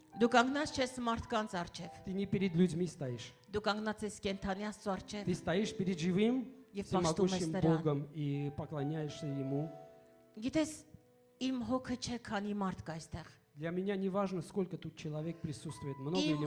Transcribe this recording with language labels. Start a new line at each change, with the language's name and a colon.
Armenian: դու կանգնած չես մարդկանց առջև։
Russian: ты не перед людьми стоишь.
Armenian: Դու կանգնած ես կենթանի Աստծո առջև
Russian: Ты стоишь перед живым,
Armenian: եւ պաշտում ես
Russian: всемогущим
Armenian: նրան։
Russian: Богом и поклоняешься Ему.
Armenian: Գիտես, իմ հոգը չէ, քանի марդ кա այստեղ։
Russian: Для меня не важно, сколько тут человек присутствует, много или